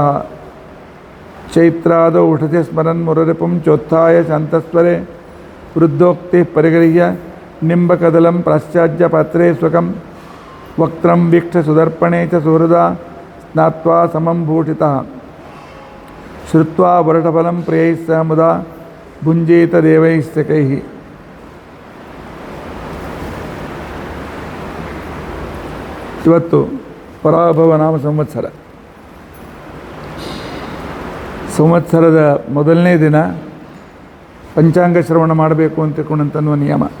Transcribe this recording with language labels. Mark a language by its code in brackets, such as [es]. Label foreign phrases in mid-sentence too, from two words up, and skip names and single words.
[sa] ಚೈತ್ರಾದೌ ಉಷಧಿ ಸ್ಮರನ್ ಮುರರಿಪುಂ ಚೋತ್ಥಾಯ ಶಾಂತಸ್ವರೆ ವೃದ್ಧೋಕ್ತಿ ಪರಿಗೃಹ್ಯ ನಿಂಬಕದಲಂ ಪ್ರಾಶ್ಚಾಜ್ಯ ಪಾತ್ರೇ ಸ್ವಕಂ ವಕ್ತ್ರಂ ವೀಕ್ಷ ಸುದರ್ಪಣೆ ಚ ಸುಹೃದಾ ಸ್ನಾತ್ವಾ ಸಮಂ ಭೂಷಿತಃ ಶ್ರುತ್ವಾ ವರಟಫಲಂ ಪ್ರಿಯೈಃ ಸಹ ಮುದಾ ಭುಂಜೇತ ದೇವೈಃ ಸಖೈಃ. [kn] ಇವತ್ತು ಪರಾಭವ ನಾಮ ಸಂವತ್ಸರದ ಮೊದಲನೇ ದಿನ ಪಂಚಾಂಗ ಶ್ರವಣ ಮಾಡಬೇಕು ಅಂತನ್ನುವ ನಿಯಮ.